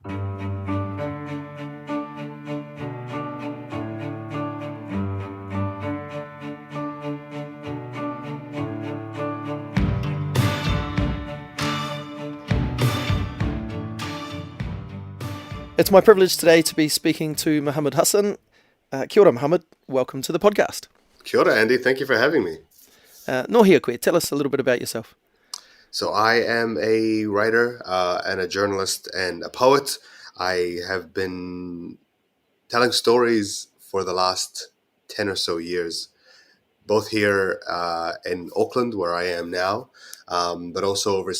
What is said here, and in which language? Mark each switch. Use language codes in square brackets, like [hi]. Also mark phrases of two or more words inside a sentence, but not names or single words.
[en] It's my privilege today to be speaking to Mohamed Hassan. [mi] Kia ora, [en] Mohamed. Welcome to the podcast. [mi] Kia ora, [en] Andy. Thank you for having me. [mi] No hea koe. [en] Tell us a little bit about yourself. So I am a writer and a journalist and a poet. I have been telling stories for the last 10 or so years, both here in Auckland, where I am now, but also overseas.